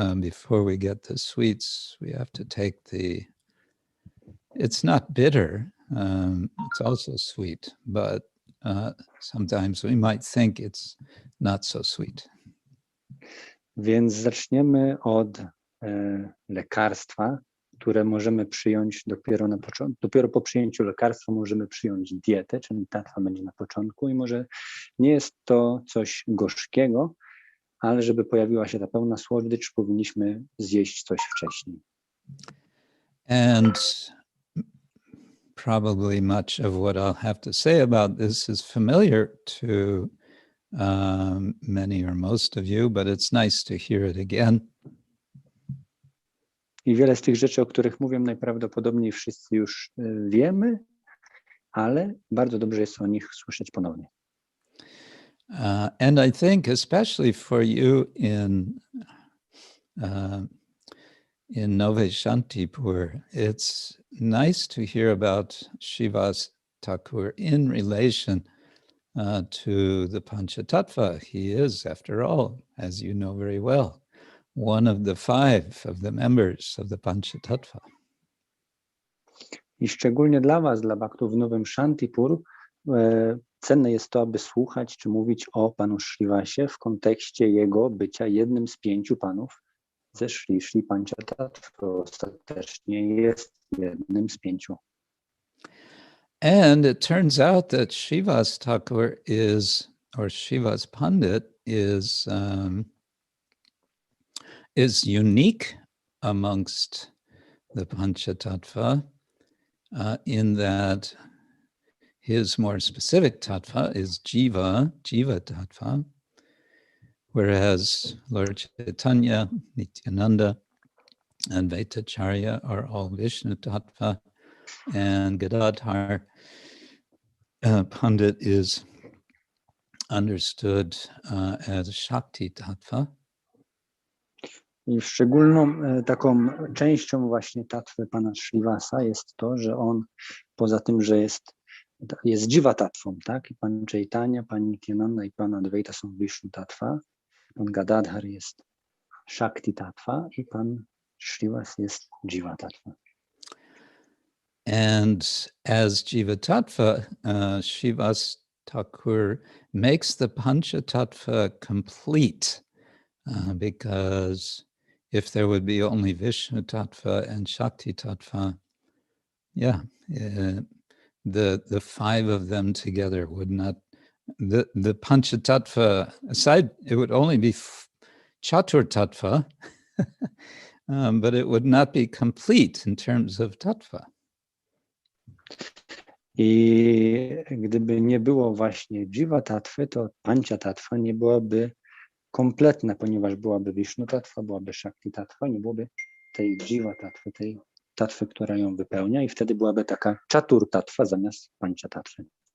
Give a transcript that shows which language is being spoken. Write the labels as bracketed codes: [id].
[en] Before we get the sweets, we have to take it's not bitter, it's also sweet, but sometimes we might think it's not so sweet. [pl] Więc zaczniemy od lekarstwa, które możemy przyjąć dopiero na początku. Dopiero po przyjęciu lekarstwa możemy przyjąć dietę, czyli tattva będzie na początku i może nie jest to coś gorzkiego, ale żeby pojawiła się ta pełna słodycz, powinniśmy zjeść coś wcześniej. [en] And probably much of what I'll have to say about this is familiar to many or most of you, but it's nice to hear it again. [pl] I wiele z tych rzeczy, o których mówię, najprawdopodobniej wszyscy już wiemy, ale bardzo dobrze jest o nich słyszeć ponownie. [en] And I think especially for you in Novi Shantipur, it's nice to hear about Srivas Thakur in relation to the Panchatattva. He is, after all, as you know very well, one of the 5 of the members of the Panchatattva. [pl] I szczególnie dla was, dla baktów w Nowym Shantipur, cenne jest to, aby słuchać czy mówić o panu Srivasie w kontekście jego bycia jednym z 5 panów ze Shri Panchatattva. Ostatecznie jest jednym z 5. [en] And it turns out that Srivas Thakur or Srivas Pandit is unique amongst the Panchatattva in that his more specific tattva is Jiva Tattva, whereas Lord Chaitanya, Nityananda, and Acharya are all Vishnu Tattva, and Gadadhar Pandit is understood as Shakti Tattva. [pl] I szczególną taką częścią właśnie tattwy pana Srivasa jest to, że on poza tym, że jest Jiva tattwą, tak? I pan Chaitanya, pan Nityananda i pan Advaita są Vishnu tattva, pan Gadadhar jest Shakti tattva i pan Srivas jest Jiva tattva. [en] And as Jiva Tattva, Srivas Thakur makes the Panchatattva complete because if there would be only Vishnu Tattva and Shakti Tattva, the 5 of them together would not, the Panchatattva aside, it would only be Chatur Tattva, but it would not be complete in terms of Tattva. [pl] I gdyby nie było właśnie Jiva tattwy, to Pancha tattwa nie byłaby kompletna, ponieważ byłaby Vishnu tattwa, byłaby Shakti tattwa, nie byłoby tej Jiva tattwy, tej tattwy, która ją wypełnia, i wtedy byłaby taka Chatur tattwa zamiast Pancha tattwy.